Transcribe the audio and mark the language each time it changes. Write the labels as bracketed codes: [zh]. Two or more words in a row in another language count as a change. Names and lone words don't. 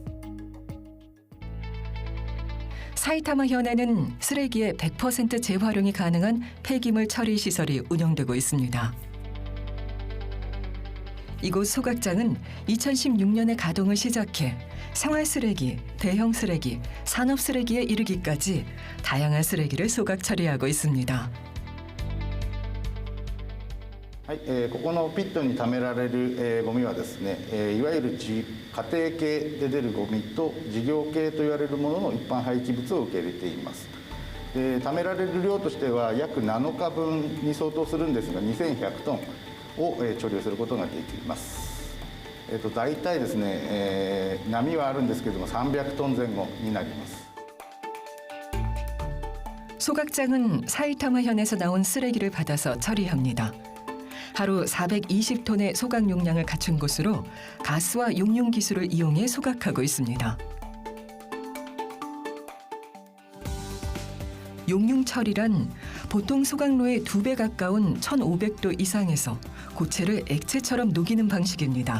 [ko] 사이타마현에는 쓰레기의 100% 재활용이 가능한 폐기물 처리 시설이 운영되고 있습니다. 이곳 소각장은 2016년에 가동을 시작해 생활 쓰레기, 대형 쓰레기, 산업 쓰레기에 이르기까지 다양한 쓰레기를 소각 처리하고 있습니다. [ja] はい、ここのピットに貯められる、ゴミはですね、いわゆる家庭系で出るゴミと事業系と言われるものの一般廃棄物を受け入れています。貯められる量としては約7日分に相当するんですが2100トンを貯留することができます。大体ですね、波はあるんですけれども300トン前後になります。 [ko] 소각장은 사이타마현에서 나온 쓰레기를 받아서 처리합니다. 하루 420톤의 소각 용량을 갖춘 곳으로 가스와 용융 기술을 이용해 소각하고 있습니다. 용융 처리란 보통 소각로의 2배 가까운 1500도 이상에서 고체를 액체처럼 녹이는 방식입니다.